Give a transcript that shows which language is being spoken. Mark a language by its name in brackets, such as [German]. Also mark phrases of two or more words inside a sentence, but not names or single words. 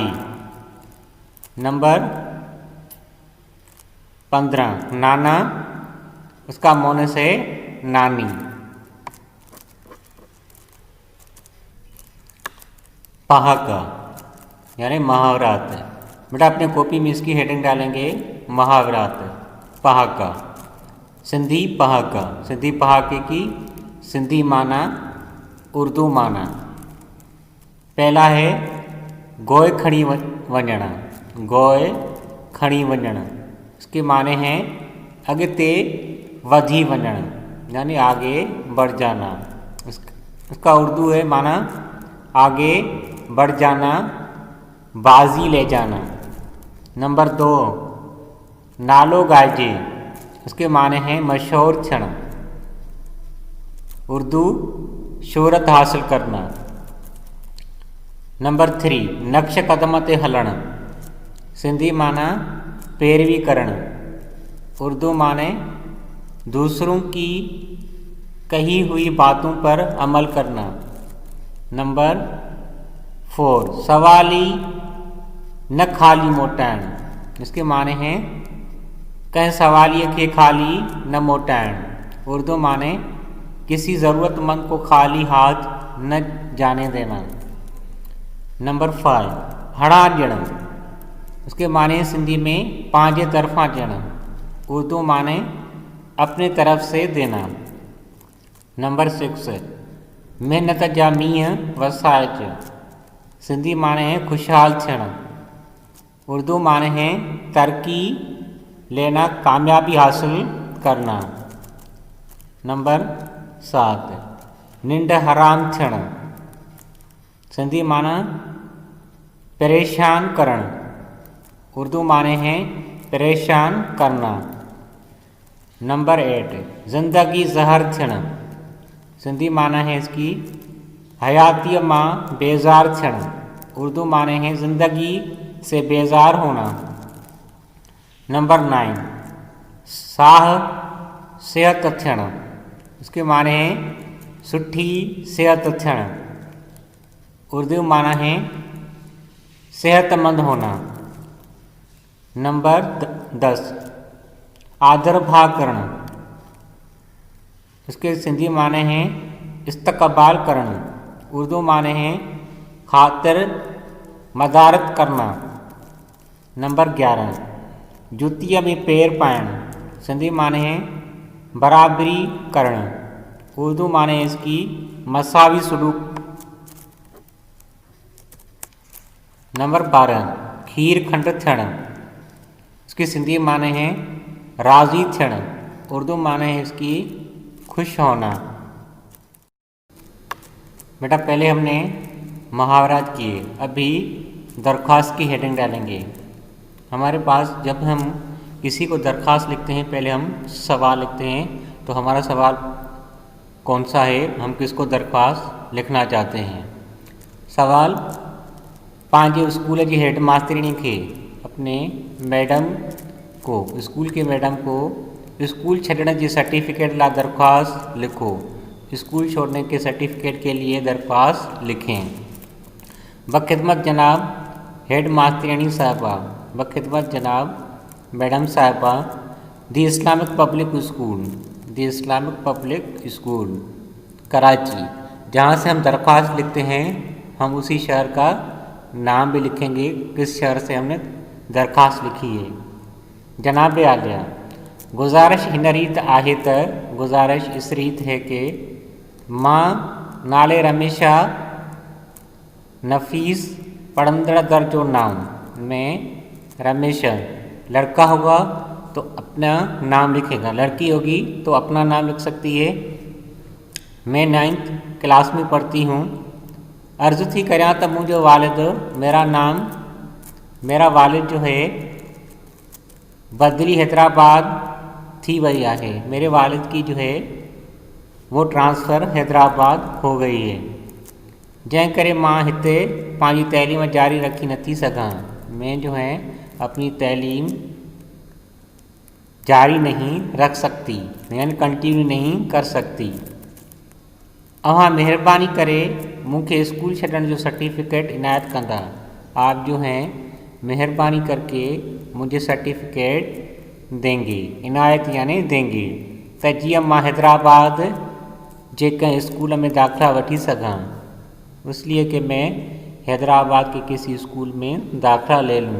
[Urdu] نمبر 15 نانا، اس کا مؤنث ہے نانی. پہاکا یعنی محاورات. بیٹا اپنے کاپی میں اس کی ہیڈنگ ڈالیں گے محاورات. پہاکا، سندھی پہاکا، سندھی پہاکے کی سندھی معنی اردو معنی. پہلا ہے [Sindhi] गोय खड़ी वंजणा, गोय खड़ी वंजणा, [Urdu] اس کے معنی ہیں [Sindhi] अगते वधी वंजण [Urdu] یعنی آگے بڑھ جانا. اس کا اردو ہے معنی آگے بڑھ جانا، بازی لے جانا. नंबर 2 [Sindhi] नालो गाजे, [Urdu] اس کے معنی ہیں مشہور کشن، اردو شہرت حاصل کرنا. [Sindhi] नंबर 3 नक्श कदम ते हलण, [Urdu] سندھی معنی [Sindhi] पैरवी करण, [Urdu] اردو معنی دوسروں کی کہی ہوئی باتوں پر عمل کرنا. नंबर 4 [Sindhi] सवाली न खाली मोटाइण, [Urdu] اس کے معنی ہیں [Sindhi] कहीं सवालिए के खाली न मोटाइण, [Urdu] اردو معنی کسی ضرورت مند کو خالی ہاتھ نہ جانے دینا. [Sindhi] नंबर 5 हड़ा ॼण, [Urdu] اس کے معنی سندھی میں [Sindhi] पांजे तरफा ॼण, [Urdu] اردو معنی اپنے طرف سے دینا. नंबर 6 [Sindhi] मेहनत जा मींहं वसाए अच, [Urdu] سندھی معنی ہیں [Sindhi] खुशहाल थियण, [Urdu] اردو معنی ہیں ترقی لینا، کامیابی حاصل کرنا. [Sindhi] नंबर 7 निंड हराम थियण, [Urdu] سندھی معنی [Sindhi] परेशान करण, [Urdu] اردو معنی ہیں پریشان کرنا. [Sindhi] नंबर 8 ज़िंदगी ज़हर थियण, [Urdu] سندھی معنی ہے اس کی [Sindhi] हयातीअ मां बेज़ार थियण, [Urdu] اردو معنی ہیں زندگی سے بیزار ہونا. नंबर 9 [Sindhi] साह सेहत थियण, [Urdu] اس کے معنی ہیں [Sindhi] सुठी सेहत थियण, [Urdu] اردو معنی ہے صحت مند ہونا. नंबर 10 [Sindhi] आदर भाव करण, [Urdu] اس کے سندھی معنی ہیں [Sindhi] इस्तकबाल करण, [Urdu] اردو معنی ہیں خاطر مدارات کرنا. नंबर 11 [Sindhi] जुतिया में पैर पाइण, [Urdu] سندھی معنی ہیں [Sindhi] बराबरी करण, [Urdu] اردو معنی ہیں اس کی مساوی سلوک. नंबर 12 [Sindhi] खीर खंड थियण, [Urdu] اس کی سندھی معنی ہیں [Sindhi] राज़ी थियण, [Urdu] اردو معنی ہیں اس کی خوش ہونا. بیٹا پہلے ہم نے محاورات کیے، ابھی درخواست کی ہیڈنگ ڈالیں گے. ہمارے پاس جب ہم کسی کو درخواست لکھتے ہیں پہلے ہم سوال لکھتے ہیں पहले हम सवाल लिखते हैं। تو ہمارا سوال کون سا ہے، ہم کس کو درخواست لکھنا چاہتے ہیں. सवाल, [Sindhi] पंहिंजे स्कूल जी हेड मास्टरिनी खे [Urdu] اپنے میڈم کو، سکول کے میڈم کو [Sindhi] स्कूल छॾण जे सर्टिफिकेट ला दरख्वास्त लिखो। [Urdu] سکول چھوڑنے کے سرٹیفکیٹ کے لیے درخواست لکھیں. بخدمت جناب ہیڈ ماسٹرنی صاحبہ، بخدمت جناب میڈم صاحبہ، دی اسلامک پبلک سکول، دی اسلامک پبلک سکول کراچی، جہاں سے ہم درخواست لکھتے ہیں ہم اسی شہر کا نام بھی لکھیں گے، کس شہر سے ہم نے درخواست لکھی ہے. [Sindhi] जनाब आलिया, गुजारिश हिन रीत आहे त, [Urdu] گزارش اس ریت ہے کہ [Sindhi] मां नाले रमेशा नफीस पढ़ंदड़ दर्जो नाम, [Urdu] میں رمیش لڑکا ہوگا تو اپنا نام لکھے گا، لڑکی ہوگی تو اپنا نام لکھ سکتی ہے. میں 9th کلاس میں پڑھتی ہوں. [Sindhi] अर्ज़ थी करियां त मुंहिंजो वालिद, [Urdu] میرا والد جو ہے بدلی حیدرآباد [Sindhi] थी वई आहे, [Urdu] میرے والد کی جو ہے وہ ٹرانسفر حیدرآباد ہو گئی ہے. [Sindhi] जंहिं करे मां हिते पंहिंजी तैलीम जारी रखी नथी सघां, [Urdu] میں جو ہے اپنی تعلیم جاری نہیں رکھ سکتی، یعنی کنٹینیو نہیں کر سکتی. [Sindhi] अवां मेहरबानी करे मूंखे स्कूल छॾण जो सर्टिफिकेट इनायत कंदा। [Urdu] آپ جو ہیں مہربانی کر کے مجھے سرٹیفکیٹ دیں گے، عنایت یعنی دیں گے, [Sindhi] त जीअं मां हैदराबाद जे कंहिं स्कूल में दाख़िला वठी सघां, [Urdu] اس لیے کہ میں حیدرآباد کے کسی سکول میں داخلہ لے لوں.